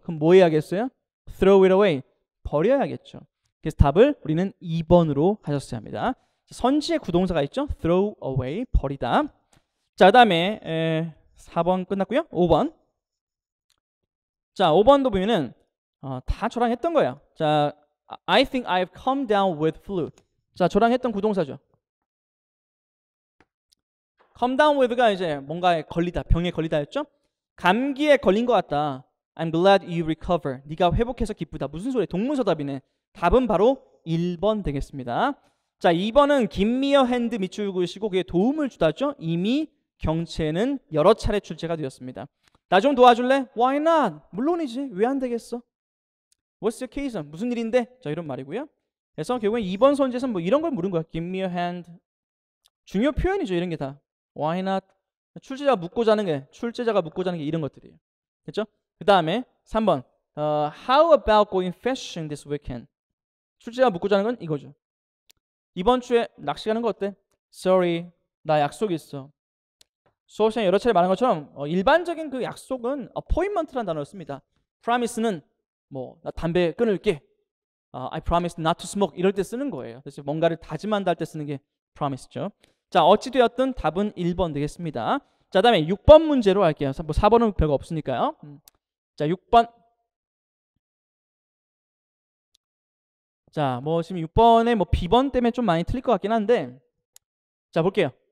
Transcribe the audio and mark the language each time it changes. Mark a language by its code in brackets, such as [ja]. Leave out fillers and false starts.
[ko] 그럼 뭐 해야겠어요? [en] Throw it away. [ko] 버려야겠죠. 그래서 답을 우리는 2번으로 하셨어야 합니다. 선지의 구동사가 있죠. [en] Throw away. [ko] 버리다. 자, 그 다음에 4번 끝났고요. 5번. 자, 5번도 보면은 다 저랑 했던 거예요. [en] 자, I think I've come down with flu. [ko] 자, 저랑 했던 구동사죠. come down with가 이제 뭔가에 걸리다, 병에 걸리다였죠. 감기에 걸린 것 같다. [en] I'm glad you recover. [ko] 네가 회복해서 기쁘다. 무슨 소리? 동문서답이네. 답은 바로 1번 되겠습니다. 자, 2번은 [en] give me a hand [ko] 밑줄 그으시고 그게 도움을 주다죠. 이미 경체는 여러 차례 출제가 되었습니다. 나 좀 도와줄래? [en] Why not? [ko] 물론이지. 왜 안 되겠어? [en] What's your case? [ko] 무슨 일인데? 자, 이런 말이고요. 그래서 결국엔 2번 선지에서는 뭐 이런 걸 물은 거야. [en] Give me a hand. [ko] 중요 표현이죠. 이런 게 다. [en] Why not? [ko] 출제자가 묻고 자는 게 이런 것들이에요. 그렇죠? 그 다음에 3번. [en] How about going fishing this weekend? [ko] 출제자가 묻고 자는 건 이거죠. 이번 주에 낚시 가는 거 어때? Sorry, 나 약속 있어. 수업 시간에 여러 차례 말한 것처럼 일반적인 그 약속은 appointment라는 단어를 씁니다. promise는 뭐 나 담배 끊을게. [en] I promise not to smoke [ko] 이럴 때 쓰는 거예요. 그래서 뭔가를 다짐한다 할 때 쓰는 게 promise죠. 자, 어찌되었든 답은 1번 되겠습니다. 자, 다음에 6번 문제로 할게요. 뭐 4번은 별거 없으니까요. 자, 6번. 자, 뭐 지금 6번에 뭐 B번 때문에 좀 많이 틀릴 것 같긴 한데, 자, 볼게요.